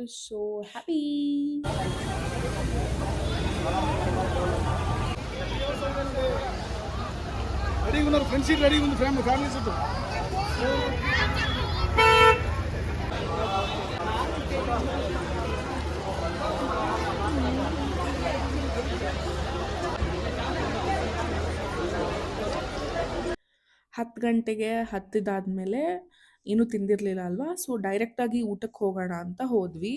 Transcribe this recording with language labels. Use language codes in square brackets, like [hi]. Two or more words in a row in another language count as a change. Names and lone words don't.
[en] I was so happy. [te] తీసుకున్నారు. [en] front seat [te] రెడీ ఉంది, [en] family seat. [kn] ಹತ್ತು ಗಂಟೆಗೆ ಹತ್ತಿದಾದ್ಮೇಲೆ ಏನೂ ತಿಂದಿರಲಿಲ್ಲ ಅಲ್ವಾ, ಸೊ ಡೈರೆಕ್ಟಾಗಿ ಊಟಕ್ಕೆ ಹೋಗೋಣ ಅಂತ ಹೋದ್ವಿ.